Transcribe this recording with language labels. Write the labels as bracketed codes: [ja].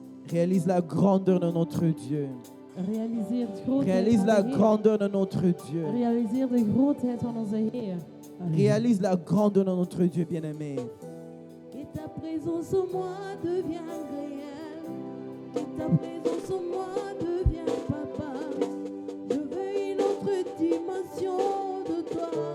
[fr] Réalise la grandeur de notre Dieu. Réalise la grandeur de notre Dieu. [nl] Realiseer de grootheid van onze Heer. [fr] Réalise la grandeur de notre Dieu, bien-aimé. Que ta présence en moi devienne réelle. Que ta présence en moi devienne papa. Je veux une autre dimension de toi.